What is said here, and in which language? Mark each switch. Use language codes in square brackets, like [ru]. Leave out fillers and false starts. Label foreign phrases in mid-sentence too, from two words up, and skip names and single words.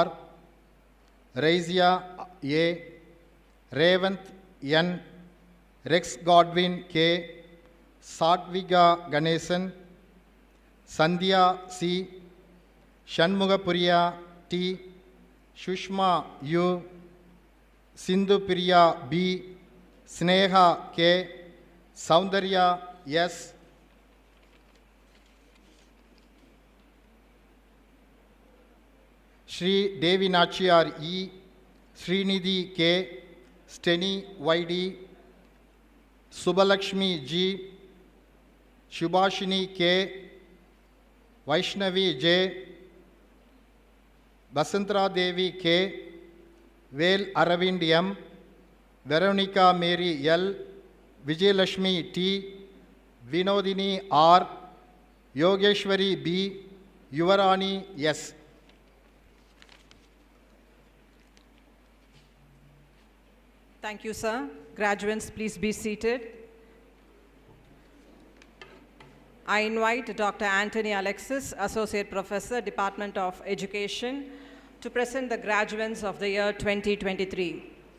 [en] Raizia A. Revant N. Rex Godwin K. Satviga Ganesan. Sandhya C. Shanmugapriya T. Shushma U. Sindhu Priya B. Sneha K. Soundarya S. Shri Devi Nachiyar E. Srinidhi K. Steny YD. Subbalakshmi G. Shubhashini K. Vaishnavi J. Basantara Devi K. Vel Aravind M. Veronica Mary L. Vijayalashmi T. Vinodini R. Yogeshwari B. Yuvarani S. Thank you, sir. Graduates, please be seated. I invite Dr. Anthony Alexis, Associate Professor, Department of Education, to present the graduates of the year 2023.